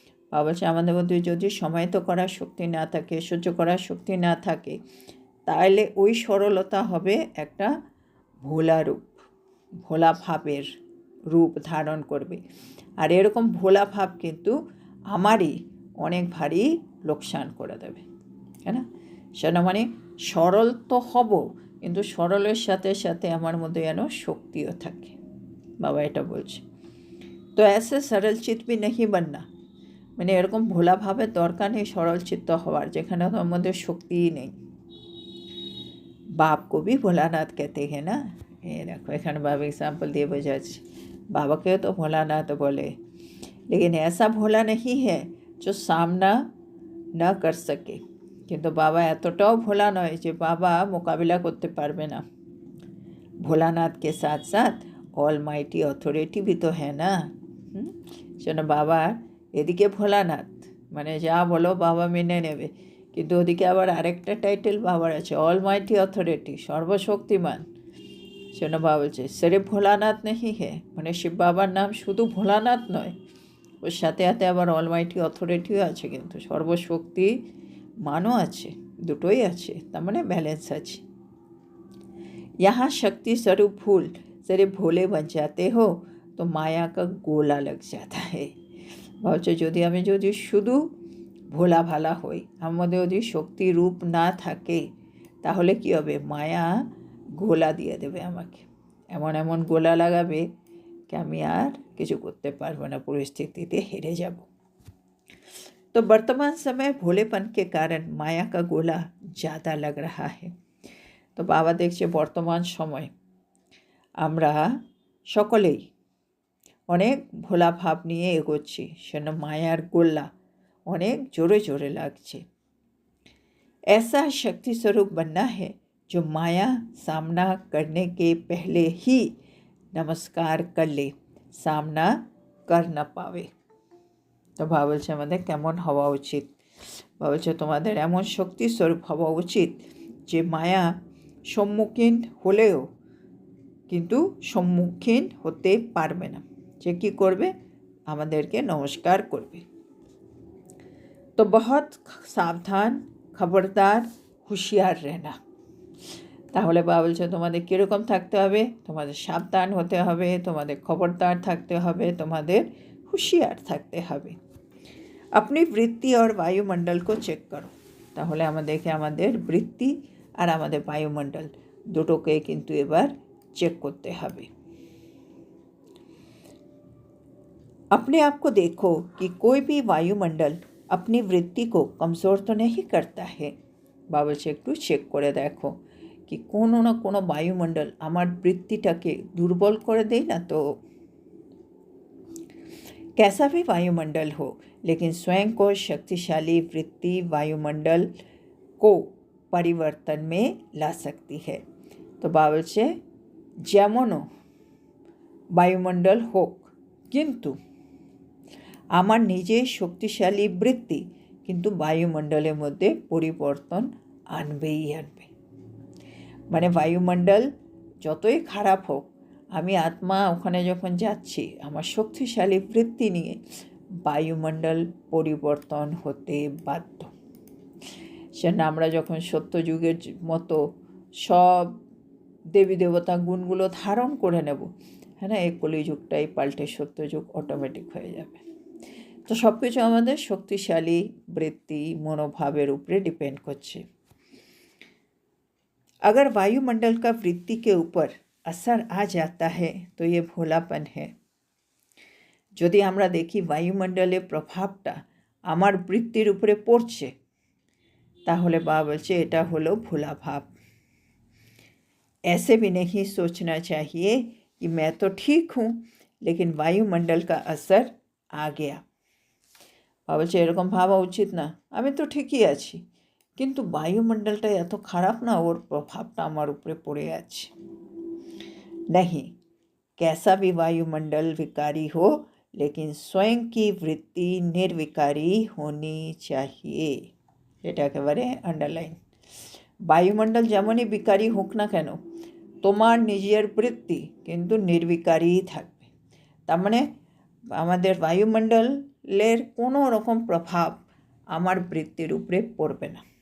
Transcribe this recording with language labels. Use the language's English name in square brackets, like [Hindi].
[Bangla] বাবা বলছে আমাদের মধ্যে যদি সমাহিত করার শক্তি না থাকে, সহ্য করার শক্তি না থাকে, তাহলে ওই সরলতা হবে একটা ভোলা রূপ, ভোলা ভাবের রূপ ধারণ করবে। আর এরকম ভোলা ভাব কিন্তু আমারই অনেক ভারী লোকসান করে দেবে, তাই না। সেটা মানে সরল তো হব, কিন্তু সরলের সাথে সাথে আমার মধ্যে যেন শক্তিও থাকে, বাবা এটা বলছে। তো [Hindi] ऐसे सरल चित भी नहीं बनना, [Bangla] মানে এরকম ভোলা ভাবের দরকার নেই সরল চিত্ত হওয়ার, যেখানে তোর মধ্যে শক্তিই নেই। [Hindi] बाप को भी भोलानाथ कहते हैं ना। [Bangla] ये देखो एखाने बाबा एग्जाम्पल दिए বোঝাচ্ছে, বাবাকেও তো ভোলানাথ বলে, [Hindi] लेकिन ऐसा भोला नहीं है जो सामना न कर सके। [Bangla] কিন্তু বাবা এতটাও ভোলা নয় যে বাবা মোকাবিলা করতে পারবে না। [Hindi] ভোলানাথ के साथ साथ ऑल माइटी अथॉरिटी भी तो है ना। [Bangla] যেন বাবার এদিকে ভোলানাথ, মানে যা বলো বাবা মেনে নেবে, কিন্তু ওদিকে আবার আরেকটা টাইটেল বাবার আছে, অল মাইটি অথরিটি, সর্বশক্তিমান। সেজন্য বাবা বলছে [Hindi] সির্ফ ভোলানাথ নেই হে, [Bangla] মানে শিব বাবার নাম শুধু ভোলানাথ নয়, ওর সাথে সাথে আবার অল মাইটি অথরিটিও আছে, কিন্তু সর্বশক্তি মানও আছে, দুটোই আছে, তার মানে ব্যালেন্স আছে। [Hindi] यहाँ शक्ति स्वरूप फूल सिर्फ भोले बन जाते हो तो माया का गोला लग जाता है। [Bangla] ভাবছো যদি শুধু ভোলা ভালা হই, আমাদের যদি শক্তি রূপ না থাকে, তাহলে কি হবে, মায়া গোলা দিয়ে দেবে আমাকে, এমন এমন গোলা লাগাবে कि আমি আর কিছু করতে পারবো না, পরিস্থিতিতে হেরে যাব। [Hindi] तो वर्तमान समय भोलेपन के कारण माया का गोला ज़्यादा लग रहा है। [Bangla] তো বাবা দেখছে বর্তমান সময় আমরা সকলেই অনেক ভোলা ভাব নিয়ে এগোচ্ছি, সেজন্য মায়ার গোল্লা অনেক জোরে জোরে লাগছে। [Hindi] ऐसा शक्ति स्वरूप बनना है जो माया सामना करने के पहले ही नमस्कार कर ले, सामना कर न पावे। [Bangla] তো বাবা বলছে আমাদের কেমন হওয়া উচিত, বাবা বলছে তোমাদের এমন শক্তি স্বরূপ হওয়া উচিত যে মায়া সম্মুখীন হলেও কিন্তু সম্মুখীন হতে পারবে না, যে কী করবে, আমাদেরকে নমস্কার করবে। [Hindi] তো বহুত সাবধান, খবরদার, হুঁশিয়ার रहना। [Bangla] তাহলে বাবা বলছে তোমাদের কীরকম থাকতে হবে, তোমাদের সাবধান হতে হবে, তোমাদের খবরদার থাকতে হবে, তোমাদের হুঁশিয়ার থাকতে হবে। আপনি বৃত্তি আর বায়ুমণ্ডলকে চেক করো। তাহলে আমাদেরকে আমাদের বৃত্তি আর আমাদের বায়ুমণ্ডল দুটোকে কিন্তু এবার চেক করতে হবে। [Hindi] अपने आप को देखो कि कोई भी वायुमंडल अपनी वृत्ति को कमज़ोर तो नहीं करता है। [Bangla] বাবা বলছে একটু চেক করে দেখো कि কোনো না কোনো বায়ুমণ্ডল আমার বৃত্তিটাকে দুর্বল করে দেয় না তো। [Hindi] कैसा भी वायुमंडल हो, लेकिन स्वयं को शक्तिशाली वृत्ति वायुमंडल को परिवर्तन में ला सकती है। [Bangla] तो বাবা বলছে যেমনও বায়ুমণ্ডল হোক, কিন্তু আমার নিজের শক্তিশালী বৃত্তি কিন্তু বায়ুমণ্ডলের মধ্যে পরিবর্তন আনবেই আনবে। মানে বায়ুমণ্ডল যতই খারাপ হোক, আমি আত্মা ওখানে যখন যাচ্ছি আমার শক্তিশালী বৃত্তি নিয়ে, বায়ুমণ্ডল পরিবর্তন হতে বাধ্য। সেজন্য আমরা যখন সত্যযুগের মতো সব দেবী দেবতা গুণগুলো ধারণ করে নেব, হ্যাঁ না, এই কলিযুগটাই পাল্টে সত্যযুগ অটোমেটিক হয়ে যাবে। তো সব কিছু আমাদের শক্তিশালী বৃত্তি মনোভাবের উপরে ডিপেন্ড করছে। [Hindi] अगर वायुमंडल का वृत्ति के ऊपर असर आ जाता है तो ये भोलापन है। [Bangla] যদি আমরা দেখি বায়ুমণ্ডলের প্রভাবটা আমার বৃত্তির উপরে পড়ছে, তাহলে বাবা বলছে এটা হলো ভোলা ভাব। [Hindi] ऐसे भी नहीं सोचना चाहिए कि मैं तो ठीक हूँ लेकिन वायुमंडल का असर आ गया। [Bangla] বাবা বলছে এরকম ভাবা উচিত না, আমি তো ঠিকই আছি, কিন্তু বায়ুমণ্ডলটা এত খারাপ না, ওর প্রভাবটা আমার উপরে পড়ে আছে। [Hindi] नहीं, कैसा भी वायुमंडल विकारी हो, लेकिन स्वयं की वृत्ति निर्विकारी होनी चाहिए। [Bangla] এটা একেবারে আন্ডারলাইন। বায়ুমণ্ডল যেমনই বিকারী হোক না কেন, তোমার নিজের বৃত্তি কিন্তু নির্বিকারই থাকবে। তার মানে আমাদের বায়ুমণ্ডলের কোনো রকম প্রভাব আমার বৃত্তির উপরে পড়বে না।